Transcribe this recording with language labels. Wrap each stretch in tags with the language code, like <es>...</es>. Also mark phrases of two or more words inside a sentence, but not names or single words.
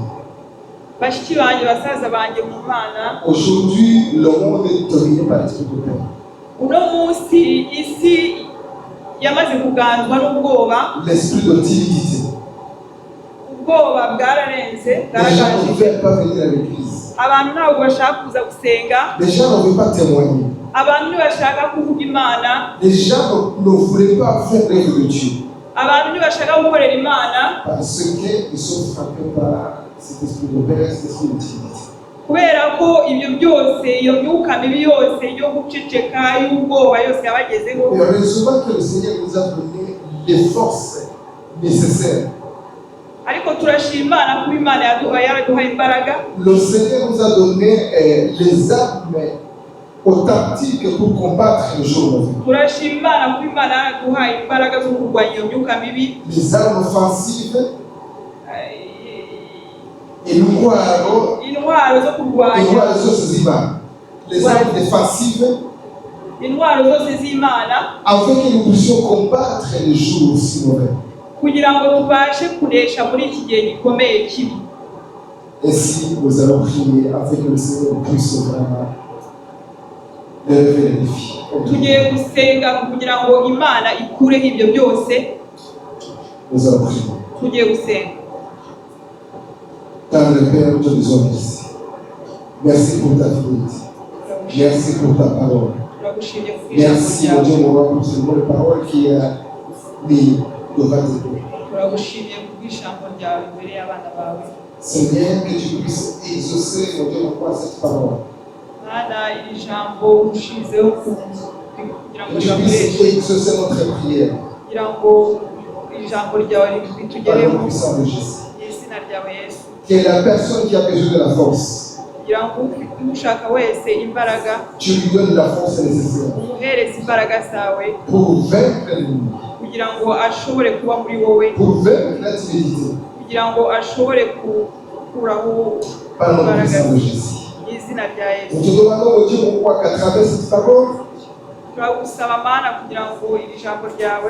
<rw>Bashiki banjye, basaza banjye mu Mana,</rw> <fr>aujourd'hui, le monde est dominé par l'esprit de peur.</fr> <rw>uno munsi isi yamaze kuganzwa n'ubwoba.</rw> <fr>L'esprit de timidité.</fr> <rw>Ubwoba bwararenze,</rw> <fr>Les gens ne</fr> <rw>bwaraganje.</rw> <fr>veulent pas venir à l'église.</fr> <rw>Abantu ntabwo bashaka kuza gusenga,</rw> <fr>Les gens ne veulent pas témoigner.</fr> <rw>abantu ntibashaka kuvuga Imana,</rw> <fr>Les gens ne voulaient pas faire l'œuvre de Dieu.</fr> <rw>abantu ntibashaka gukorera Imana,</rw> <fr>Parce qu'ils sont frappés par cet esprit de peur, cet esprit de timidité.</fr> <rw>kubera ko ibyo byose, iyo myuka mibi yose yo guceceka, y'ubwoba yose yabagezeho.</rw> <fr>Et heureusement que le Seigneur nous a donné les forces nécessaires.</fr> <rw>Ariko turashima Imana kuba Imana yaraduhaye imbaraga.</rw> <fr>Le Seigneur nous a donné les armes authentiques pour combattre le jour mauvais.</fr> <rw>Turashima Imana kuba Imana yaraduhaye imbaraga zo kurwanya iyo myuka mibi.</rw> <fr>Les armes offensives,</fr> <rw>intwaro Intwaro zo kurwanya, intwaro zose z'Imana.</rw> <fr>Les armes défensives,</fr> <rw>intwaro zose z'Imana,</rw> <fr>afin que nous puissions combattre les jours si mauvais.</fr> <rw>kugira ngo tubashe kunesha muri iki gihe gikomeye kibi.</rw> <fr>Ainsi, nous allons prier afin que le Seigneur puisse vraiment relever les défis.</fr> <rw>Tugiye gusenga kugira ngo Imana ikureho ibyo byose.</rw> <fr>Nous allons prier.</fr> <rw>Tugiye gusenga.</rw> <fr>Car le Père, nous te disons merci. Merci pour ta fidélité. Merci pour ta parole.</fr> <rw>Turagushimye ku ijambo</rw> <fr>Merci, mon</fr> <rw>ryawe.</rw> <fr>Dieu, mon roi, pour ce mot de parole qui est mis devant tes doigts.</fr> <rw>Turagushimye ku ijambo ryawe imbere y'abana bawe.</rw> <fr>Seigneur, que tu puisses exaucer, mon Dieu, mon roi, cette parole.</fr> <rw>Mana iri jambo ushizeho kugira ngo</rw> <fr>Que tu puisses exaucer notre prière</fr> <rw>kugira ngo iri jambo ryawe</rw> <fr>par le</fr> <rw>ritugereho</rw> <fr>nom puissant de Jésus.</fr> <rw>mu izina ryawe Yesu.</rw> <fr>Que la personne qui a besoin de la force,</fr> <rw>kugira ngo ushaka wese imbaraga</rw> <fr>tu lui donnes la force nécessaire</fr> <rw>umuhereza imbaraga zawe</rw> <fr>pour vaincre l'ennemi,</fr> <rw>kugira ngo ashobore kuba muri wowe,</rw> <fr>pour vaincre la timidité,</fr> <rw>kugira ngo ashobore gukuraho</rw> <fr>par le nom</fr> <rw>imbaraga</rw> <fr>puissant de</fr> <rw>mu</rw> <fr>Jésus.</fr> <rw>izina rya Yesu.</rw> <fr>Nous te demandons, oh Dieu, pourquoi qu'à travers cette parole,</fr> <rw>turagusaba Mana kugira ngo iri jambo ryawe</rw>